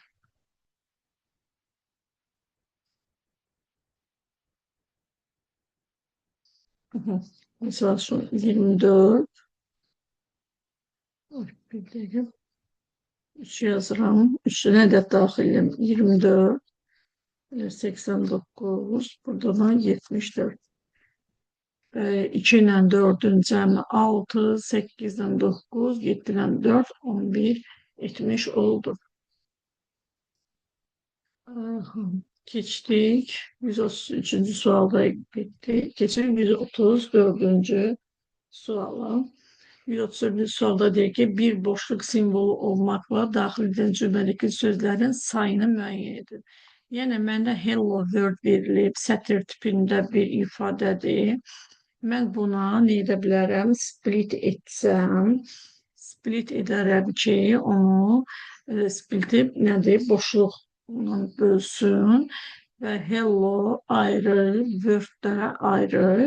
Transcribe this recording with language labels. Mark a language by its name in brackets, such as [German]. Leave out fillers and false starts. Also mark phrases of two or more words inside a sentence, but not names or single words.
[Azerbaijani] Mesela son 24. [Turkish] Bir dakika. [Azerbaijani] 3 yazıram. Üstüne de daxilim 24. 89. Burada da 74. 2 ilə 4-ün cəmi 6, 8 ilə 9, 7 ilə 4, 11 etmiş oldu. Keçdik. 133-cü sualda bitdik. Keçək 134-cü suala. 134-cü sualda deyir ki, bir boşluq simvolu olmaqla daxil edən cümlədəki sözlərin sayını müəyyən edin. Yəni, məndə [English] hello word [Azerbaijani] verilib, sətr tipində bir ifadədir. Mən buna nə edə bilərəm? Split etsəm, split edərəm ki, onu spliti nədir? Boşluqla bölsün və hello ayrı, word də ayrı.